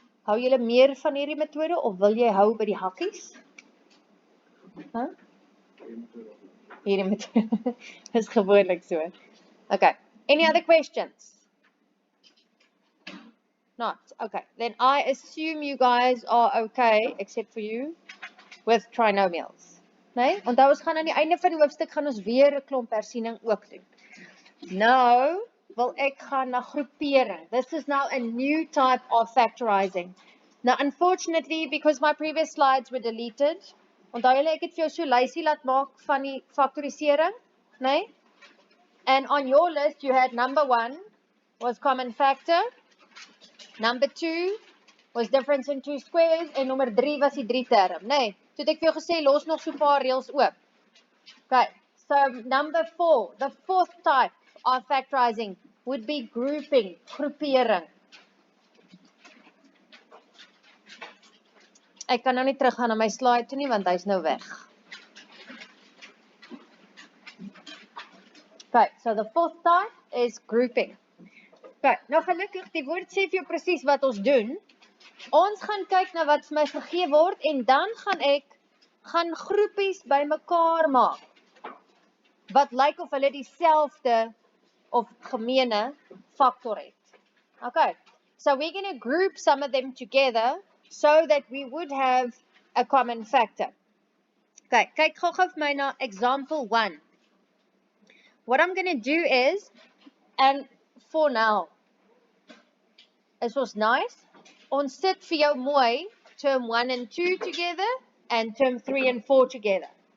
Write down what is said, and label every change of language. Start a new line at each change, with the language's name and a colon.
Afrikaans: Hou julle meer van hierdie metode of wil jy hou by die hakkies? Huh? Hierdie met is gewoonlik so. Okay.
English: Any other questions? Not. Okay. Then I assume you guys are okay, except for you, with trinomials.
Afrikaans: Nee? Onthou ons gaan aan die einde van die hoofstuk gaan ons weer 'n klomp hersiening ook doen. Nou wil ek gaan na groepering.
English: This is now a new type of factorizing. Now unfortunately, because my previous slides were deleted,
Afrikaans: onthou julle ek het vir jou so lysie laat maak van die faktorisering, nee?
English: And on your list you had number 1 was common factor, number 2 was difference in two squares,
Afrikaans: en nommer 3 was die 3 term, nee? Toe het ek vir jou gesê los nog so 'n paar reëls oop.
English: Okay, so number 4, the fourth type of factorizing would be grouping, groepering.
Afrikaans: Ek kan nou nie teruggaan na my slide toe nie, want hy's nou weg.
English: Okay, so the fourth type is grouping.
Afrikaans: Okay, nou gelukkig, die woord sê vir jou presies wat ons doen. Ons gaan kyk na wat vir my gegee word, en dan gaan ek groepies bymekaar maak, wat lyk of hulle dieselfde of gemeene factor het.
English: Okay, so we're going to group some of them together so that we would have a common factor. Okay,
Afrikaans: kyk gou vir my na
English: example 1. What I'm going to do is, and for now,
Afrikaans: is ons nice, ons sit vir jou mooi
English: term 1 and 2 together and term 3 and 4 together.